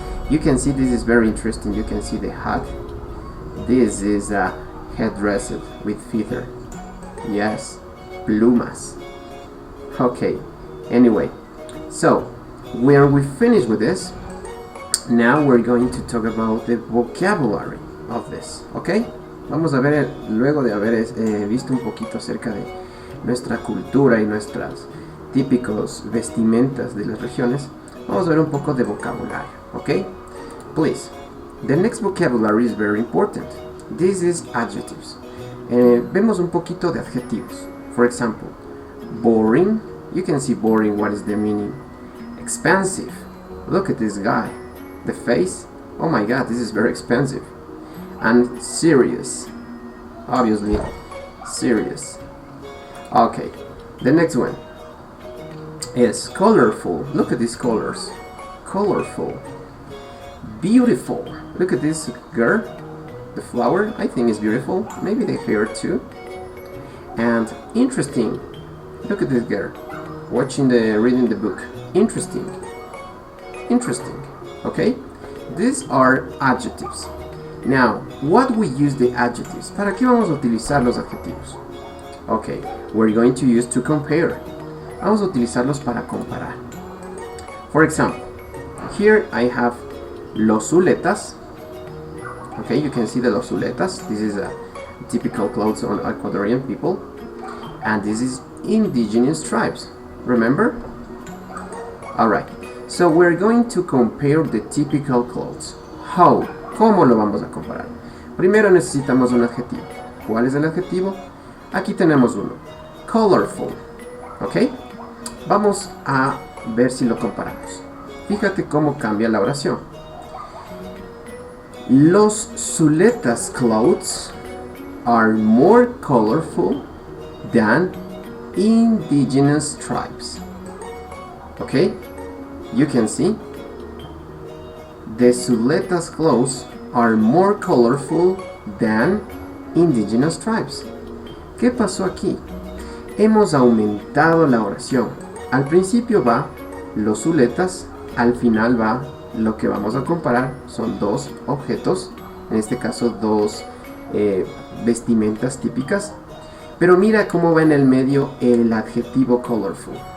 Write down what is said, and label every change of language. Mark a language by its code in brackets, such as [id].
[en] You can see this is very interesting. You can see the hat. This is a headdressed with feather. Yes, plumas. Okay, anyway, so when we finish with this, now we're going to talk about the vocabulary of this, okay? [es] Vamos a ver, luego de haber visto un poquito acerca de nuestra cultura y nuestras típicos vestimentas de las regiones, vamos a ver un poco de vocabulario, okay? [en] Please, the next vocabulary is very important. This is adjectives. [es] Vemos un poquito de adjetivos. [en] For example, boring. You can see boring, what is the meaning? Expensive. Look at this guy. The face. Oh my god, this is very expensive. And serious. Obviously, serious. Okay, the next one is colorful. Look at these colors. Colorful. Beautiful. Look at this girl. The flower, I think, is beautiful. Maybe the hair too. And interesting. Look at this girl reading the book. Interesting. Interesting. Okay? These are adjectives. Now, what we use the adjectives? [es] ¿Para qué vamos a utilizar los adjetivos? [en] Okay, we're going to use to compare. [es] Vamos a utilizarlos para comparar. [en] For example, here I have los zuletas. Okay, you can see the los zuletas. This is a typical clothes on Ecuadorian people. And this is indigenous tribes. Remember? Alright, so we're going to compare the typical clothes. How? [es] ¿Cómo lo vamos a comparar? Primero necesitamos un adjetivo. ¿Cuál es el adjetivo? Aquí tenemos uno. Colorful. ¿Ok? Vamos a ver si lo comparamos. Fíjate cómo cambia la oración. [en] Los zuletas clothes are more colorful than indigenous tribes. Okay, you can see the zuletas clothes are more colorful than indigenous tribes. [es] ¿Qué pasó aquí? Hemos aumentado la oración. Al principio va los zuletas, al final va lo que vamos a comparar. Son dos objetos, en este caso dos vestimentas típicas. Pero mira cómo va en el medio el adjetivo colorful.